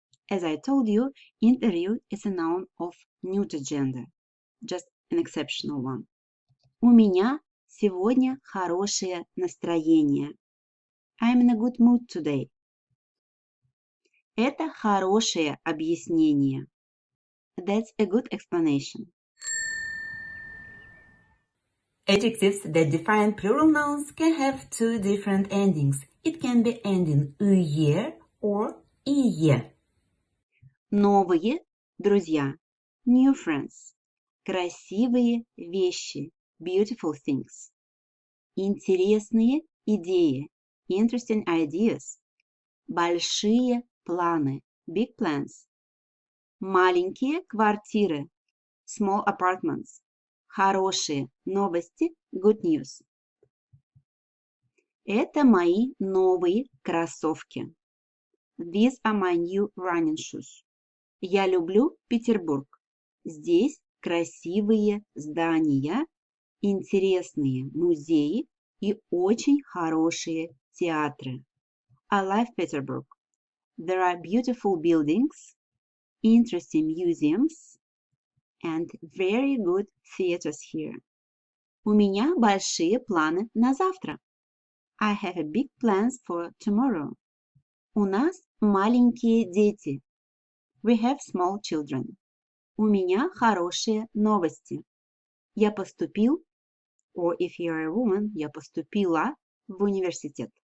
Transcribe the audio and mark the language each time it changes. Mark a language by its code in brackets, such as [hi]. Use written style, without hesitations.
[en] As I told you, interview is a noun of neuter gender, just an exceptional one. [ru] У меня сегодня хорошее настроение. [en] I'm in a good mood today. [ru] Это хорошее объяснение. [en] That's a good explanation. Adjectives that define plural nouns can have two different endings. It can be ending «ue» or «ие». [ru] Новые друзья. [en] New friends. [ru] Красивые вещи. [en] Beautiful things. [ru] Интересные идеи. [en] Interesting ideas. [ru] Большие планы. [en] Big plans. [ru] Маленькие квартиры. [en] Small apartments. [ru] Хорошие новости. [en] Good news. [ru] Это мои новые кроссовки. [en] These are my new running shoes. [ru] Я люблю Петербург. Здесь красивые здания, интересные музеи и очень хорошие театры. [en] I love Petersburg. There are beautiful buildings, interesting museums, and very good theaters here. [ru] У меня большие планы на завтра. [en] I have a big plans for tomorrow. [ru] У нас маленькие дети. [en] We have small children. [ru] У меня хорошие новости. Я поступил, [en] or if you are a woman, [ru] я поступила в университет.